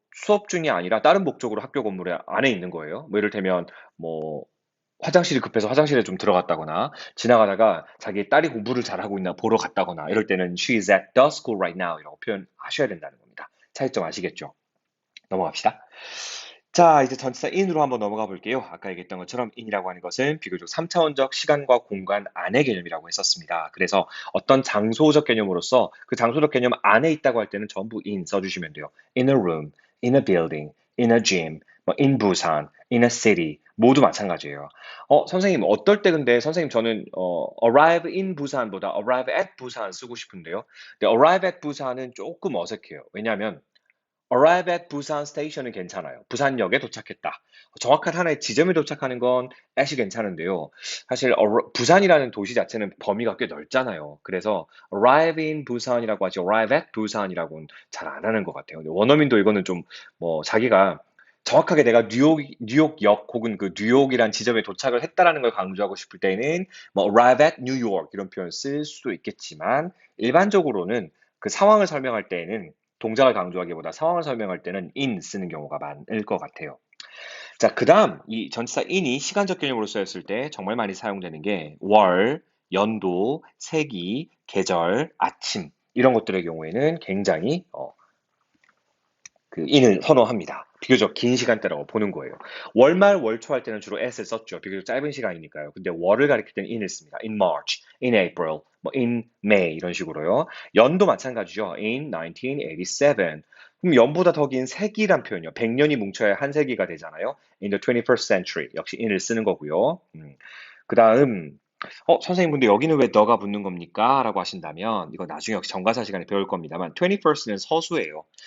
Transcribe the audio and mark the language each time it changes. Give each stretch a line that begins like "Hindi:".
Korean: 수업 중이 아니라 다른 목적으로 학교 건물 안에 있는 거예요. 뭐 이를테면 뭐 화장실이 급해서 화장실에 좀 들어갔다거나 지나가다가 자기 딸이 공부를 잘하고 있나 보러 갔다거나 이럴 때는
English: she is at the school right now
Korean: 이라고 표현하셔야 된다는 겁니다. 차이점 아시겠죠? 넘어갑시다. 자, 이제 전치사 in으로 한번 넘어가 볼게요. 아까 얘기했던 것처럼 in이라고 하는 것은 비교적 3차원적 시간과 공간 안의 개념이라고 했었습니다. 그래서 어떤 장소적 개념으로서 그 장소적 개념 안에 있다고 할 때는 전부 in 써주시면 돼요.
English: In a room, in a building, in a gym, 뭐 in Busan, in a city
Korean: 모두 마찬가지예요. 선생님 어떨 때 근데 선생님 저는
English: arrive in Busan
Korean: 보다
English: arrive at Busan
Korean: 쓰고 싶은데요. 근데 arrive at Busan은 조금 어색해요. 왜냐하면
English: arrive at Busan station은
Korean: 괜찮아요. 부산역에 도착했다. 정확한 하나의 지점에 도착하는 건 at이 괜찮은데요. 사실 부산이라는 도시 자체는 범위가 꽤 넓잖아요. 그래서
English: arrive in Busan
Korean: 이라고 하지
English: arrive at Busan
Korean: 이라고는 잘 안 하는 것 같아요. 근데 원어민도 이거는 좀 뭐 자기가 정확하게 내가 뉴욕역 혹은 그 뉴욕이란 지점에 도착을 했다라는 걸 강조하고 싶을 때는 뭐
English: arrive at New York
Korean: 이런 표현 쓸 수도 있겠지만 일반적으로는 그 상황을 설명할 때에는 동작을 강조하기보다 상황을 설명할 때는 in 쓰는 경우가 많을 것 같아요. 자, 그 다음 이 전치사 in이 시간적 개념으로 쓰였을 때 정말 많이 사용되는 게 월, 연도, 세기, 계절, 아침 이런 것들의 경우에는 굉장히 그 in을 선호합니다. 비교적 긴 시간대라고 보는 거예요. 월말 월초 할 때는 주로 s를 썼죠. 비교적 짧은 시간이니까요. 근데 월을 가리킬 때는 in을 씁니다.
English: in March, in April, 뭐 in May
Korean: 이런 식으로요. 연도 마찬가지죠. in 1987. 그럼 연보다 더 긴 세기란 표현이요. 100년이 뭉쳐야 한 세기가 되잖아요.
English: in the 21st century.
Korean: 역시 in을 쓰는 거고요. 그 다음 선생님, 근데 여기는 왜 너가 붙는 겁니까? 라고 하신다면, 이거 나중에 역시 정가사 시간에 배울 겁니다만, 21st는 서수예요.